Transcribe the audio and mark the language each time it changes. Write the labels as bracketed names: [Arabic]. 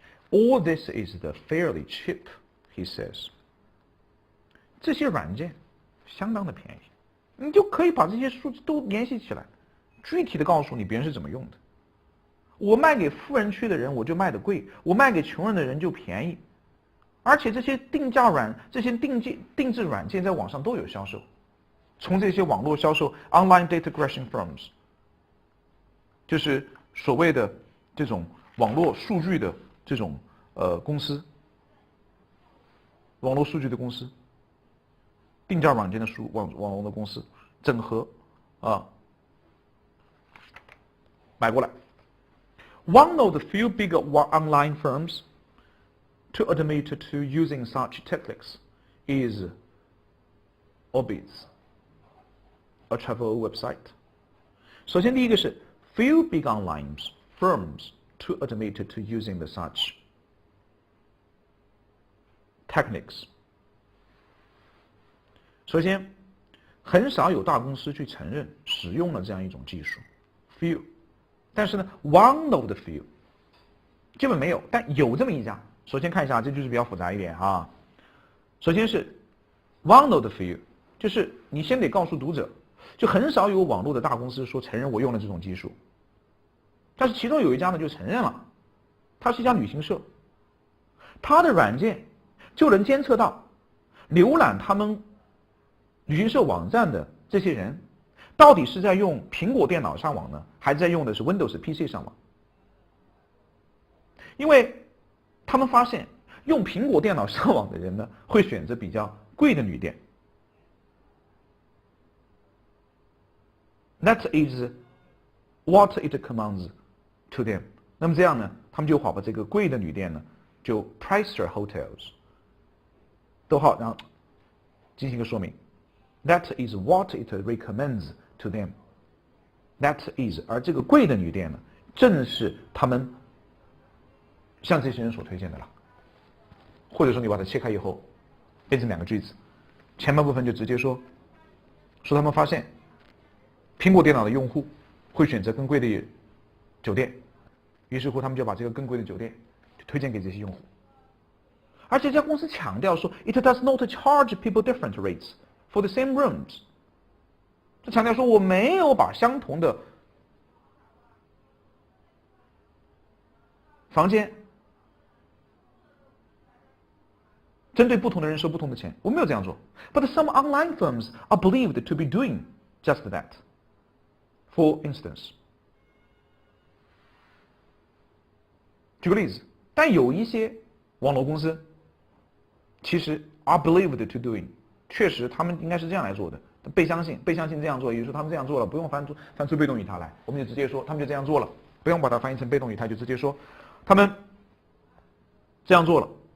[English] All this is fairly cheap, he says. [Chinese] 这些软件相当的便宜，你就可以把这些数字都联系起来，具体的告诉你别人是怎么用的。我卖给富人区的人我就卖的贵，我卖给穷人的人就便宜。而且这些这些定制软件在网上都有销售，从这些网络销售 online data aggregation firms，就是所谓的这种网络数据的这种公司，网络数据的公司，定价软件的网络的公司整合买过来。 [English] One of the few big online firms to admit to using such techniques is Orbitz, a travel website. 首先第一个是 few big online firms to admit to using the such techniques. [Chinese] 首先很少有大公司去承认使用了这样一种技术 few， 但是呢 one of the few 基本没有，但有这么一家。首先看一下，这就是比较复杂一点啊。首先是 one of the few，就是你先得告诉读者，就很少有网络的大公司说承认我用了这种技术，但是其中有一家呢就承认了，它是一家旅行社，它的软件就能监测到浏览他们旅行社网站的这些人到底是在用苹果电脑上网呢，还是在用的是 Windows PC 上网。因为他们发现用苹果电脑上网的人呢，会选择比较贵的旅店。 [English] That is what it commands to them。 [Chinese] 那么这样呢，他们就好把这个贵的旅店呢，就 pricier hotels，逗号，然后进行一个说明。 [English] That is what it recommends to them。 [Chinese] That is，而这个贵的旅店呢，正是他们向这些人所推荐的了。或者说你把它切开以后变成两个句子，前半部分就直接说他们发现苹果电脑的用户会选择更贵的酒店，于是乎他们就把这个更贵的酒店推荐给这些用户。而这家公司强调说 it does not charge people different rates for the same rooms，他强调说我没有把相同的房间针对不同的人收不同的钱，我没有这样做。 [English] But some online firms are believed to be doing just that. [Chinese] For instance，举个例子，但有一些网络公司其实 are believed to doing，确实他们应该是这样来做的，被相信这样做，也就是说他们这样做了，不用翻出被动语态来，我们就直接说他们就这样做了，不用把它翻译成被动语态，就直接说他们这样做了。